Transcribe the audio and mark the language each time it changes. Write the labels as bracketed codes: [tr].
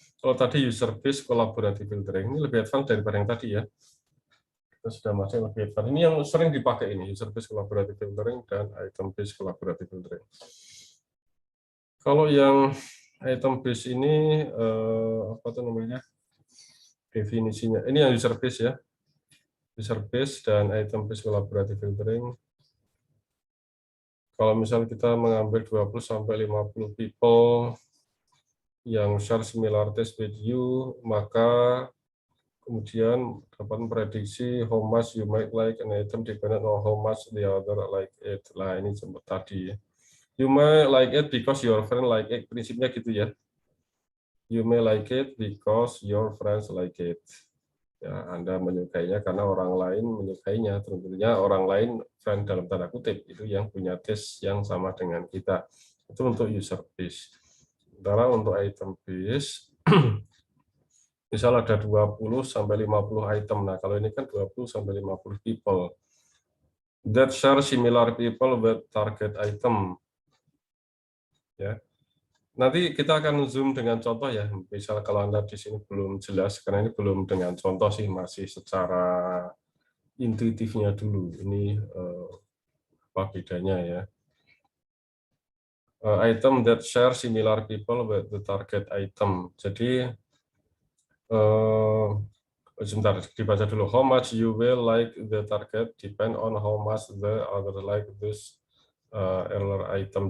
[id] Kalau tadi user based collaborative filtering, ini lebih advance daripada yang tadi ya. Kita sudah masuk lebih advance. Ini yang sering dipakai ini, user based collaborative filtering dan item based collaborative filtering. Kalau yang item based ini apa tuh namanya? Definisinya. Ini yang user based ya. User based dan item based collaborative filtering. Kalau misalnya kita mengambil 20 sampai 50 [en] people yang share similar taste with you, [id] maka kemudian dapat memprediksi [en] how much you might like an item depending on how much the other like it. [id] Lah ini sempat tadi. [en] You may like it because your friend like it. [id] Prinsipnya gitu ya. [en] You may like it because your friends like it. [id] Ya, Anda menyukainya karena orang lain menyukainya. Tentunya orang lain, friend dalam tanda kutip, itu yang punya taste yang sama dengan kita. Itu untuk user base. Sementara untuk item base, misal ada 20 sampai 50 item. Nah, kalau ini kan 20 sampai 50 people. [en] That share similar people with target item. [id] Ya. Nanti kita akan zoom dengan contoh ya. Misal kalau Anda di sini belum jelas, karena ini belum dengan contoh sih, masih secara intuitifnya dulu. Ini apa bedanya ya. [en] Item that share similar people with the target item. [id] Jadi sebentar dibaca dulu. [en] How much you will like the target depend on how much the other like this earlier item.